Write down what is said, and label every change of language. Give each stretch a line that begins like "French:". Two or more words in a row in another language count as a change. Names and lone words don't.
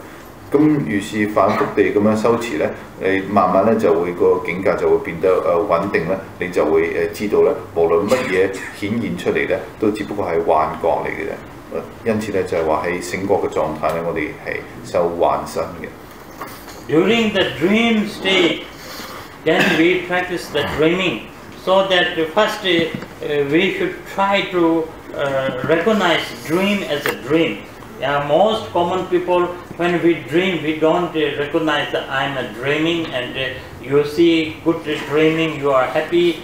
Cantonese: 咁如是反覆地咁樣修持咧，你慢慢咧就會個境界就會變得穩定咧，你就會知道咧，無論乜嘢顯現出嚟咧，都只不過係幻覺嚟嘅啫。因此咧就係話喺醒覺嘅狀態咧，我哋係修幻身嘅。
English: During the dream state, then we practice the dreaming, so that first we should try to recognize dream as a dream. Most common people, when we dream, we don't recognize that I'm dreaming, and you see good dreaming, you are happy.